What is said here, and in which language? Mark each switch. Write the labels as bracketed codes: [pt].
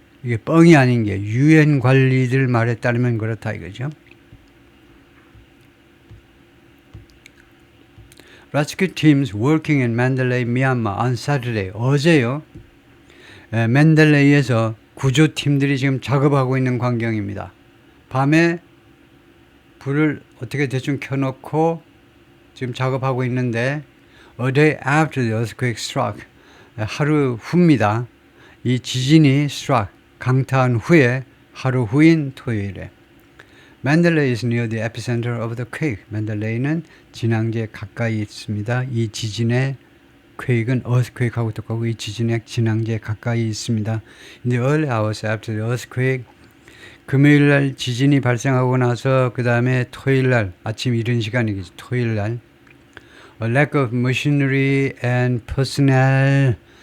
[ko] 이게 뻥이 아닌 게 UN 관리들 말에 따르면 그렇다 이거죠. [en] Rescue teams working in Mandalay, Myanmar on Saturday. [ko] 어제요. 맨델레이에서 구조팀들이 지금 작업하고 있는 광경입니다. 밤에 불을 어떻게 대충 켜놓고 지금 작업하고 있는데 [en] A day after the earthquake struck. [ko] 하루 후입니다. 이 지진이 struck. 강타한 후에 하루 후인 토요일에. [en] Mandalay is near the epicenter of the quake. [ko] 맨델레이는 진앙지에 가까이 있습니다. 이 지진의 quake은 earthquake하고 똑같고 이 지진의 진앙지에 가까이 있습니다. [en] In the early hours after the earthquake, [ko] 금요일 날 지진이 발생하고 나서 그 다음에 토요일 날 아침 이른 시간이겠죠. 토요일 날 [en] A lack of machinery and personnel.